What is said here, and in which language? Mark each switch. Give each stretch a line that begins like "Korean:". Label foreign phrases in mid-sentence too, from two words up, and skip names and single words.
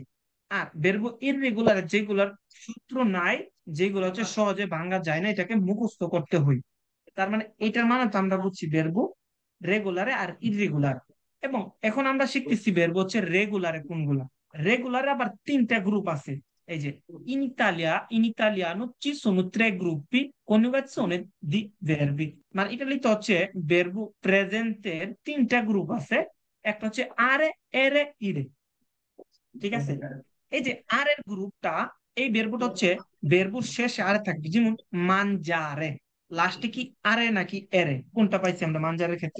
Bangla: আর
Italian: verbi irregolari
Bangla: যেগুলার সূত্র নাই, যেগুলো হচ্ছে সহজে ভাঙ্গা যায় না, এটাকে মুখস্থ করতে হয়। তার মানে এটার মানে তো আমরা বুঝছি
Italian: verbi regolari
Bangla: আর ইররেগুলার। এবং এখন আমরা শিখতেছি বেরবু হচ্ছে রেগুলারে কোনগুলা। রেগুলারে আবার তিনটা গ্রুপ আছে। এই যে
Italian: in italiano ci sono tre gruppi coniugazione di verbi,
Bangla: মানে ইটালিতে হচ্ছে বেরবু প্রেজেন্টের তিনটা গ্রুপ আছে। একটা হচ্ছে আরে, এরে, ইরে। ঠিক আছে? এই যে আর এর গ্রুপটা, এই বেরবুটা হচ্ছে বেরবুর শেষে আরে থাকবে, যেমন মানজারে। লাস্টে কি আরে নাকি এরে? কোনটা পাইছি আমরা মানজারের ক্ষেত্রে?